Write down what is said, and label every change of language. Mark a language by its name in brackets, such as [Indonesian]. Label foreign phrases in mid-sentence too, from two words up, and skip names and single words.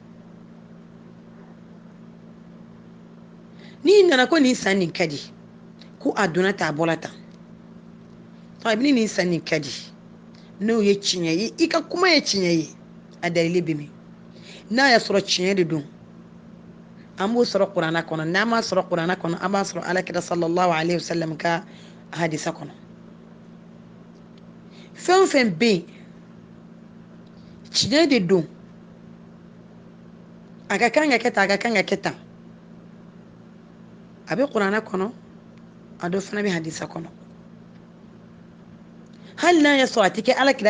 [Bambara] n'i nana ko nin san nin ka di ko a donna ta a bɔra tan ni nin san nin ka di n'o ye tiɲɛ ye i ka kuma ye tiɲɛ ye a dalili bɛ min n'a y'a sɔrɔ tiɲɛ de don an b'o sɔrɔ Qur'ana kɔnɔ n'an m'a sɔrɔ Qur'ana kɔnɔ an b'a sɔrɔ Ala kira [Arabic] صلى الله عليه وسلم [Bambara] ka hadisa kɔnɔ fɛn fɛn bɛ yen tiɲɛ de don a ka kan ka kɛ tan a ka kan ka kɛ tan a bɛ kuranɛ kɔnɔ a dɔ fana bɛ hadisa kɔnɔ hali n'a y'a sɔrɔ a tɛ kɛ alakira